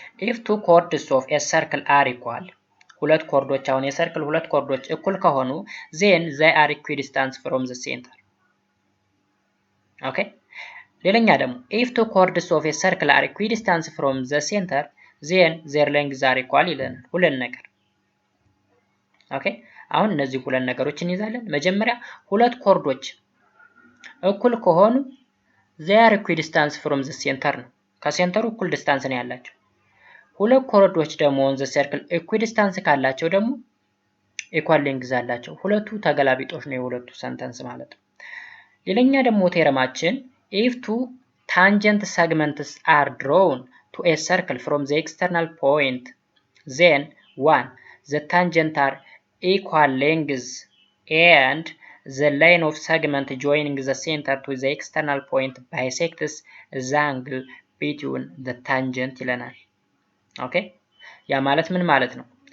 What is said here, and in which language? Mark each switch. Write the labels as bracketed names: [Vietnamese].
[English] If two chords of a circle are equal [Amharic] ሁለት ኮርዶች አሁን የሰርክል ሁለት ኮርዶች እኩል ከሆኑ [English] then they are equidistant from the center. [Amharic] Okay, ሌላኛ ደግሞ [English] if two chords of a circle are equidistant from the center then their lengths are equal [Amharic] ይለናል። ሁለት ነገር ኦኬ አሁን እነዚህ ሁለት ነገሮች እንይዛለን። መጀመሪያ ሁለት ኮርዶች እኩል ከሆኑ [English] they are equidistant from the center [Amharic] ነው። ከሴንተሩ እኩል ዲስታንስ ነው ያላቸው። ሁለት ኮርዶች ደግሞ on the circle equidistant ካላቸው ደግሞ ኢኳል ሌንግዝ አላቸው። ሁለቱ ተገላቢጦሽ ነው የሁለቱ ሰንተንስ ማለት ነው። ሌላኛ ደግሞ ቴረማችን [English] if two tangent segments are drawn to a circle from the external point, then 1. the tangent are equal lengths and the line of segment joining the center to the external point bisects the angle between the tangent [Amharic] ይለናል። ኦኬ ያ ማለት ምን ማለት ነው?